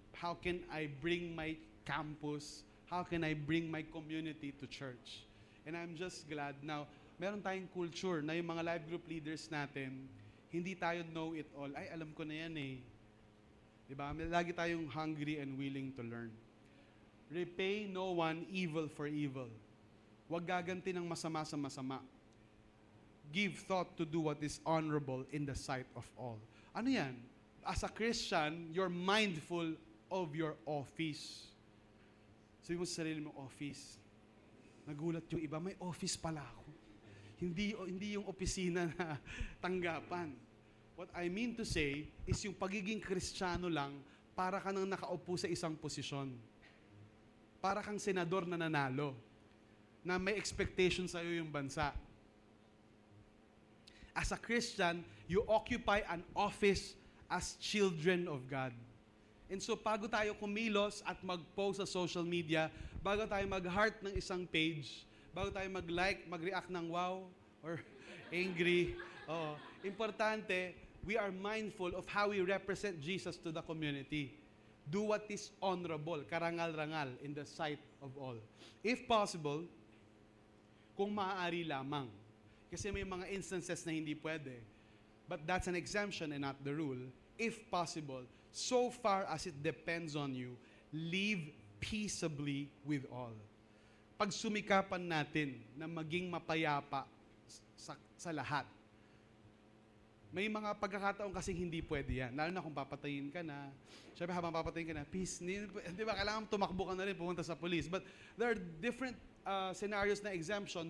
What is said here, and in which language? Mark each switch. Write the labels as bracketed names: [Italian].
[English] How can I bring my campus? How can I bring my community to church? And I'm just glad now, [Filipino] meron tayong culture na yung mga life group leaders natin, hindi tayo know it all. Ay, alam ko na yan eh. Diba? Lagi tayong [English] hungry and willing to learn. Repay no one evil for evil. [Filipino] Huwag gaganti ng masama sa masama. [English] Give thought to do what is honorable in the sight of all. [Filipino] Ano yan? [English] As a Christian, you're mindful of your office. [Filipino] Sabi mo sa sarili mo, office. Nagulat yung iba, may office pala ako. Hindi yung opisina na tanggapan. [English] What I mean to say is [Filipino] yung pagiging Kristiyano lang, para ka nang nakaupo sa isang posisyon. Para kang senador na nanalo, na may expectation sa'yo yung bansa. [English] As a Christian, you occupy an office as children of God. [Filipino] And so, bago tayo kumilos at mag-post sa social media, bago tayo mag-heart ng isang page, bago tayo mag-like, mag-react ng wow, or angry, importante, [English] we are mindful of how we represent Jesus to the community. Do what is honorable, karangal-rangal in the sight of all. If possible, [Filipino] kung maaari lamang. Kasi may mga instances na hindi pwede. [English] But that's an exemption and not the rule. If possible, so far as it depends on you, live peaceably with all. [Filipino] Pag sumikapan natin na maging mapayapa sa lahat, may mga pagkakataon kasi hindi pwede yan. Lalo na kung papatayin ka na. Siyempre, habang papatayin ka na, peace. Di ba, kailangan tumakbo ka na rin, pumunta sa police. [English] But there are different scenarios na exemption.